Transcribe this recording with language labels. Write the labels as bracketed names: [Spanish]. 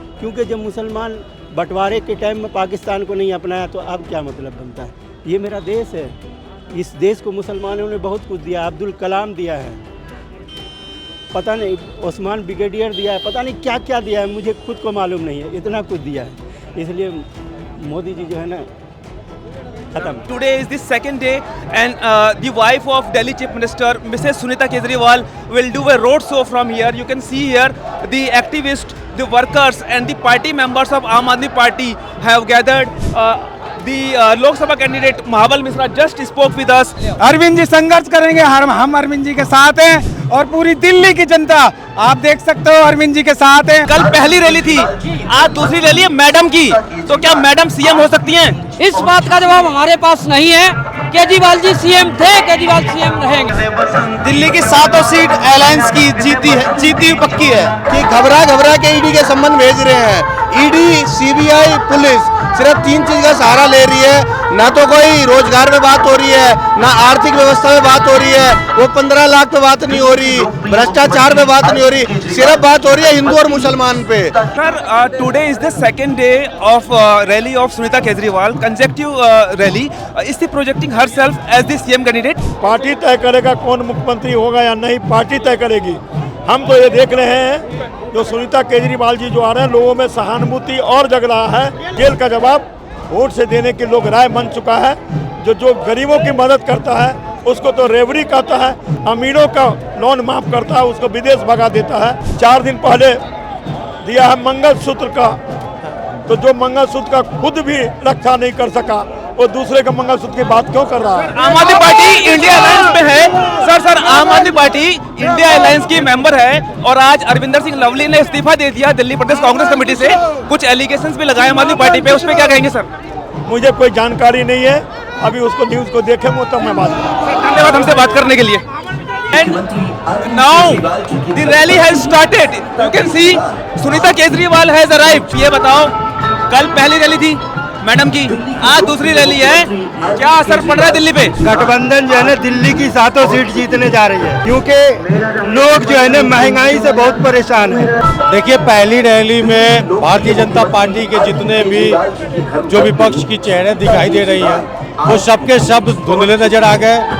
[Hindi] क्योंकि जब मुसलमान बंटवारे के टाइम में पाकिस्तान को नहीं अपनाया तो अब क्या मतलब बनता है? ये मेरा देश है। इस देश को मुसलमानों ने बहुत कुछ दिया। अब्दुल कलाम दिया है, पता नहीं ओस्मान ब्रिगेडियर दिया है, पता नहीं क्या क्या दिया है, मुझे खुद को मालूम नहीं है। इतना कुछ दिया है, इसलिए मोदी जी जो है ना खत्म। [English] Today is the second day and the wife of Delhi Chief Minister Mrs. Sunita Kejriwal will do a road show from here. You can see here the activists, the workers and the party members of Aam Aadmi Party have gathered. The Lok Sabha candidate Mahaval Misra just spoke with us. [Hindi] Arvind ji संघर्ष करेंगे, हम अरविंद जी के साथ हैं और पूरी दिल्ली की जनता आप देख सकते हो अरविंद जी के साथ हैं। कल पहली रैली थी, आज दूसरी रैली है मैडम की, तो क्या मैडम सीएम हो सकती हैं? इस बात का जवाब हमारे पास नहीं है। केजरीवाल जी सीएम थे, केजरीवाल सीएम रहेंगे। दिल्ली की 7 सीट अलायंस की जीती पक्की है कि घबरा के ईडी के संबंध भेज रहे हैं। ईडी, सीबीआई, पुलिस सिर्फ 3 चीज का सहारा ले रही है। ना तो कोई रोजगार में बात हो रही है, ना आर्थिक व्यवस्था में बात हो रही है, वो 15 लाख पे बात नहीं हो रही, भ्रष्टाचार में बात नहीं हो रही, सिर्फ बात हो रही है हिंदू और मुसलमान पे। [English] Sir, today is the second day of rally of Sunita Kejriwal, consecutive rally. Is she projecting herself as the CM candidate? [Hindi] Party तय करेगा कौन मुख्यमंत्री होगा या नहीं, पार्टी तय करेगी। हम तो ये देख रहे हैं जो सुनीता केजरीवाल जी जो आ रहे हैं, लोगों में सहानुभूति और जग रहा है। जेल का जवाब वोट से देने के लोग राय बन चुका है। जो गरीबों की मदद करता है उसको तो रेवड़ी कहता है, अमीरों का लोन माफ करता है उसको विदेश भगा देता है। 4 दिन पहले दिया है मंगलसूत्र का, तो जो मंगलसूत्र का खुद भी रक्षा नहीं कर सका वो दूसरे का मंगलसूत्र की बात क्यों कर रहा है? आम आदमी पार्टी इंडिया अलायंस में है। सर आम आदमी पार्टी इंडिया अलायंस की मेंबर है और आज अरविंदर सिंह लवली ने इस्तीफा दे दिया दिल्ली प्रदेश कांग्रेस कमेटी से। कुछ एलिगेशंस भी लगाए आम आदमी पार्टी पे, उस पर क्या कहेंगे सर? मुझे कोई जानकारी नहीं है, अभी उसको न्यूज़ को देखेंगे तब मैं बात करूँगा। धन्यवाद हमसे बात करने के लिए। [English] And now the rally has started. You can see Sunita Kejriwal has arrived. [Hindi] ये बताओ, कल पहली रैली थी मैडम की, आज दूसरी रैली है, क्या असर पड़ रहा है दिल्ली पे? गठबंधन जो है ना दिल्ली की 7 सीट जीतने जा रही है, क्योंकि लोग जो है ना महंगाई से बहुत परेशान है। देखिए, पहली रैली में भारतीय जनता पार्टी के जितने भी जो विपक्ष की चेहरे दिखाई दे रही हैं वो सबके सब धुंधले नजर आ गए।